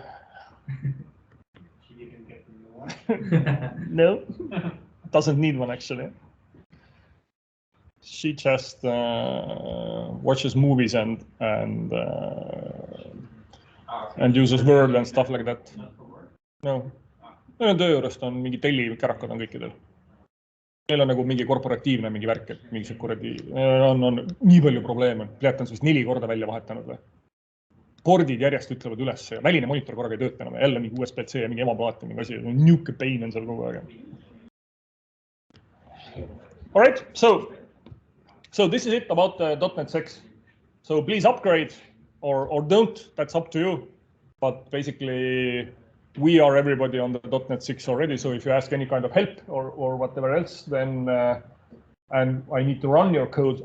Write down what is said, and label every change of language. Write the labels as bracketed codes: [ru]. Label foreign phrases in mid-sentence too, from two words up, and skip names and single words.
[en] She didn't get the new one. No, doesn't need one actually. She just watches movies and uses Word and stuff like that. No. [et] Töö juurest on mingi tellikärakad on kõikidel. Neil on nagu mingi korporatiivne mingi värk, et mingi kuradi on nii palju probleeme. Pleat on vist 4 korda välja vahetanud või. Kordid järjest ütlevad üles ja väline monitor korraga ei tööta enam. Jälle mingi USB-C ja mingi emaplaat ja mingi asi. Niuke pain on seal kogu aeg. [en] All right, so this is it about .NET 6. So please upgrade or don't. That's up to you. But basically, we are everybody on the .NET 6 already. So if you ask any kind of help or whatever else, then and I need to run your code.